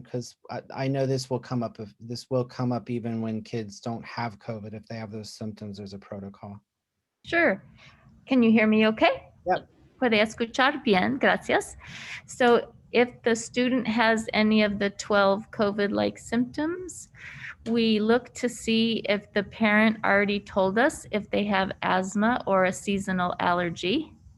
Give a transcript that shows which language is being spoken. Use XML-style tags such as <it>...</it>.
<en>Because I know this will come up even when kids don't have COVID. If they have those symptoms, there's a protocol. Sure. Can you hear me okay? Yep.</en> <es>Puede escuchar bien, gracias.</es> <en>So if the student has any of the 12 COVID-like symptoms, we look to see if the parent already told us if they have asthma or a seasonal allergy.</en>